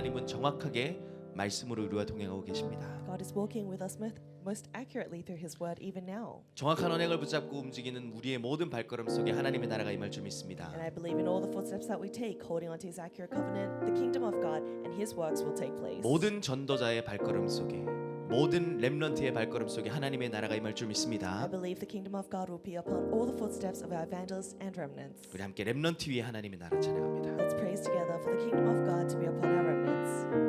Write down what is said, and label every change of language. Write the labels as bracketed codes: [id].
[ko] 정확하게 말씀으로 우리와 동행하고 계십니다. [en] God is walking with us most accurately through His Word even now. [ko] 정확한 언행을 붙잡고 움직이는 우리의 모든 발걸음 속에 하나님의 나라가 임할 줄 믿습니다. [en] And I believe in all the footsteps that we take, holding onto His accurate covenant, the kingdom of God and His works will take place. [ko] 모든 전도자의 발걸음 속에, 모든 렘넌트의 발걸음 속에 하나님의 나라가 임할 줄 [en] I [ko] 믿습니다. [en] believe the kingdom of God will be upon all the footsteps of our evangelists and remnants. [ko] 우리 함께 렘넌트 위에 하나님의 나라 찬양합니다. [en] Let's praise together for the kingdom of God to be upon our remnants.